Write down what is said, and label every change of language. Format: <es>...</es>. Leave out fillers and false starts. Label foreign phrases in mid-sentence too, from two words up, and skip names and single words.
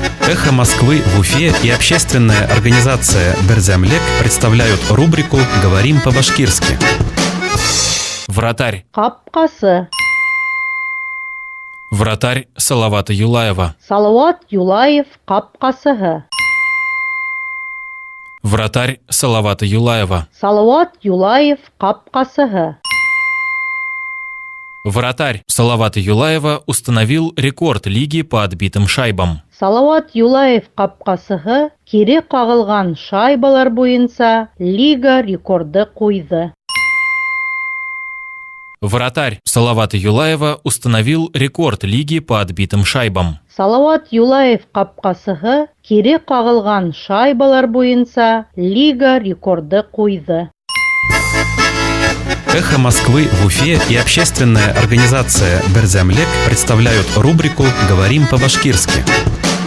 <ru>«Эхо Москвы» в Уфе и общественная организация «Берзямлек» представляют рубрику «Говорим по-башкирски». Вратарь.</ru> <ba>Капкасы.</ba> <ru>Вратарь Салавата Юлаева.</ru> <ba>Салават Юлаев капкасыһы.</ba> <ru>Вратарь Салавата Юлаева.</ru> <ba>Салават Юлаев капкасыһы.</ba> <ru>Вратарь Салавата Юлаева установил рекорд лиги по отбитым шайбам.</ru> <ba>Салават Юлаев капкасыһы кире кагылган шайбалар буенча лига рекорды куйды.</ba> <ru>Вратарь Салавата Юлаева установил рекорд лиги по отбитым шайбам.</ru> <ba>Салават Юлаев капкасыһы кире кагылган шайбалар буенча лига рекорды куйды.</ba> <ru>«Эхо Москвы» в Уфе и общественная организация «Берзямлек» представляют рубрику «Говорим по-башкирски».</ru>